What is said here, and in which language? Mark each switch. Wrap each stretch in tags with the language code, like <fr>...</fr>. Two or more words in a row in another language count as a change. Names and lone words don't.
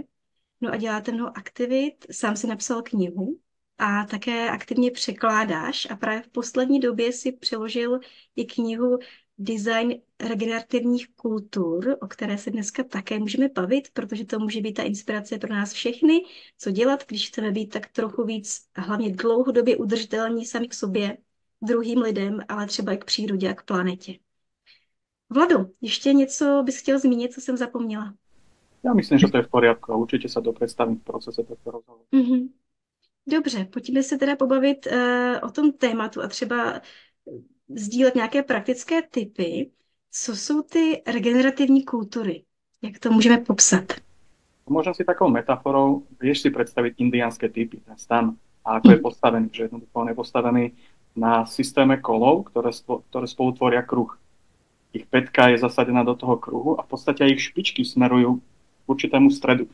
<cs>No a děláte mnoho aktivit, sám si napsal knihu a také aktivně překládáš a právě v poslední době si přeložil i knihu Design regenerativních kultur, o které se dneska také můžeme bavit, protože to může být ta inspirace pro nás všechny, co dělat, když chceme být tak trochu víc, a hlavně dlouhodobě udržitelní sami k sobě, druhým lidem, ale třeba i k přírodě a k planetě. Vlado, ještě něco bys chtěl zmínit, co jsem zapomněla?</cs> <sk>Ja myslím, že to je v poriadku a určite sa dopredstavím v procese tohto rozhovoru. Mhm.</sk> <cs>Dobře, pojďme se teda pobavit o tom tématu a třeba sdílet nějaké praktické tipy. Co jsou ty regenerativní kultury? Jak to můžeme popsat?</cs> <sk>Môžem si takou metaforou, vieš si predstaviť indiánske typy, ten stan, a ako je postavený, že jednoducho on je postavený na systéme kolov, ktoré spolu tvoria kruh. Ich pätka je zasadená do toho kruhu a v podstate aj ich špičky smerujú k určitému stredu.</sk>